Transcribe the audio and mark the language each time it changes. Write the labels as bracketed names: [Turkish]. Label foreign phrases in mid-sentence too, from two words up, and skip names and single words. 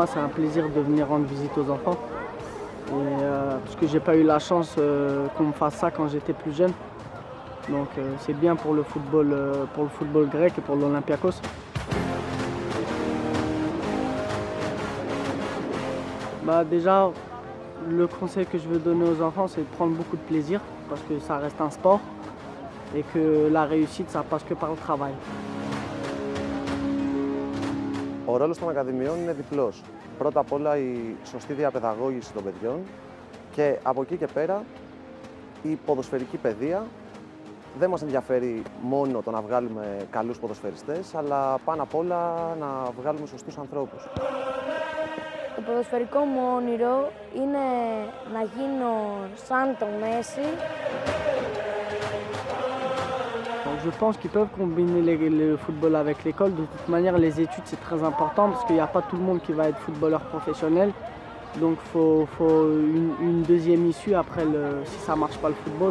[French] c'est un plaisir de venir rendre visite aux enfants et parce que j'ai pas eu la chance qu'on me fasse ça quand j'étais plus jeune, donc c'est bien pour le football grec et pour l'Olympiakos. Bah déjà le conseil que je veux donner aux enfants c'est de prendre beaucoup de plaisir parce que ça reste un sport et que la réussite ça passe que par le travail. [Greek] Ο ρόλος των ακαδημιών είναι διπλός. Πρώτα απ' όλα η σωστή διαπαιδαγώγηση των παιδιών και από εκεί και πέρα η ποδοσφαιρική παιδεία. Δεν μας ενδιαφέρει μόνο το να βγάλουμε καλούς ποδοσφαιριστές, αλλά πάνω απ' όλα να βγάλουμε σωστούς ανθρώπους. Το ποδοσφαιρικό μου όνειρο είναι να γίνω σαν το Μέση. [French] Je pense qu'ils peuvent combiner le football avec l'école. De toute manière, les études, c'est très important parce qu'il n'y a pas tout le monde qui va être footballeur professionnel. Donc, il faut une deuxième issue après si ça ne marche pas le football.